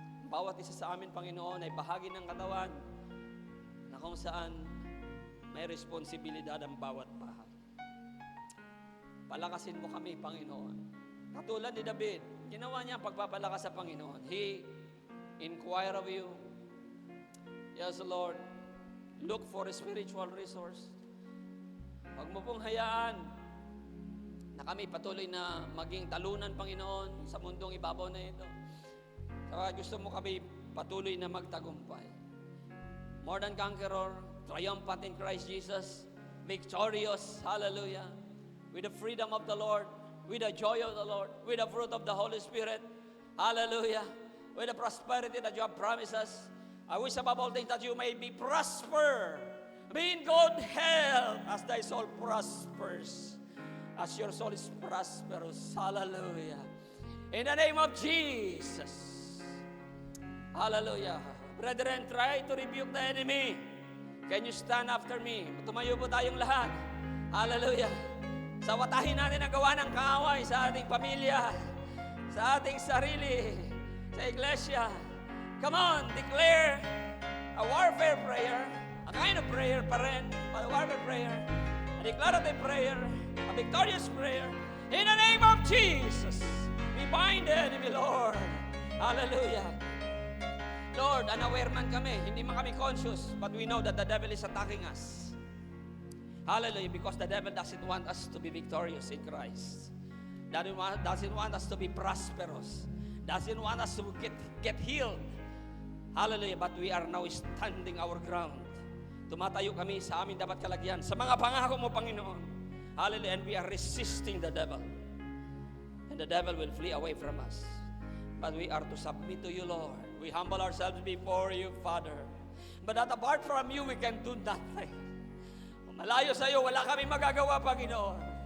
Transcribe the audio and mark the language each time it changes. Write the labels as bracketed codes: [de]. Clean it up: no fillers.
[tl] Bawat isa sa amin, Panginoon, ay bahagi ng katawan na kung saan may responsibilidad ang bawat bahay. Palakasin mo kami, Panginoon. Katulad ni David, ginawa niya ang pagpapalakas sa Panginoon. [en] He inquire of you. Yes, Lord, look for a spiritual resource. [tl] Huwag mo pong hayaan na kami patuloy na maging talunan, Panginoon, sa mundong ibabaw na ito. Saka gusto mo kami patuloy na magtagumpay. [en] More than conqueror, triumphant in Christ Jesus, victorious, hallelujah, with the freedom of the Lord, with the joy of the Lord, with the fruit of the Holy Spirit, hallelujah, with the prosperity that you have promised us. I wish above all things that you may be prosper, be in good health as thy soul prospers. As your soul is prosperous. Hallelujah. In the name of Jesus. Hallelujah. Brethren, try to rebuke the enemy. Can you stand after me? [tl] Tumayo po tayong lahat. [en] Hallelujah. [tl] Sawatahin natin ang gawa ng kaaway sa ating pamilya, sa ating sarili, sa iglesia. [en] Come on, declare a warfare prayer, a kind of prayer pa rin, but a warfare prayer, a declarative prayer, a victorious prayer. In the name of Jesus, we bind the enemy, Lord. Hallelujah. Lord, [tl] unaware man kami, hindi man kami conscious, [en] but we know that the devil is attacking us. Hallelujah, because the devil doesn't want us to be victorious in Christ. Doesn't want us to be prosperous. Doesn't want us to get healed. Hallelujah, but we are now standing our ground. [tl] Tumatayo kami sa aming dapat kalagyan, sa mga pangako mo, Panginoon. [en] Hallelujah, and we are resisting the devil. And the devil will flee away from us. But we are to submit to you, Lord. We humble ourselves before you, Father. But that apart from you, we can do nothing. [tl] Malayo sa iyo, wala kami magagawa, Panginoon.